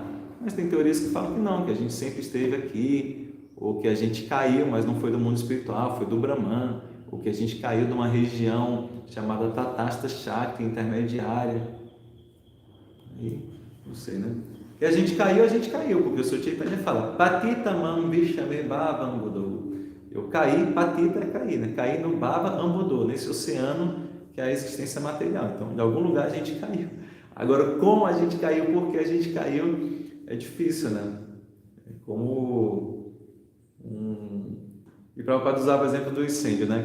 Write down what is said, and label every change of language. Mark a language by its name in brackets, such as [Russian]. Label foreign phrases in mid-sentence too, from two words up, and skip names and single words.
[Portuguese] Mas tem teorias que falam que não, que a gente sempre esteve aqui, ou que a gente caiu, mas não foi do mundo espiritual, foi do Brahman, ou que a gente caiu de uma região chamada [Sanskrit] Tatasta Shakti [Portuguese] intermediária. E, não sei, né? E a gente caiu, porque o Sr. Chaitanya fala [Sanskrit] Patita mam vishame bhava ambudou. [Portuguese] Eu caí, patita é cair, né? Caí no [Sanskrit] bhava ambudou, [Portuguese] nesse oceano que é a existência material. Então, de algum lugar a gente caiu. Agora, como a gente caiu, por que a gente caiu, é difícil, né? É como E Prabhupada usava o exemplo do incêndio, né?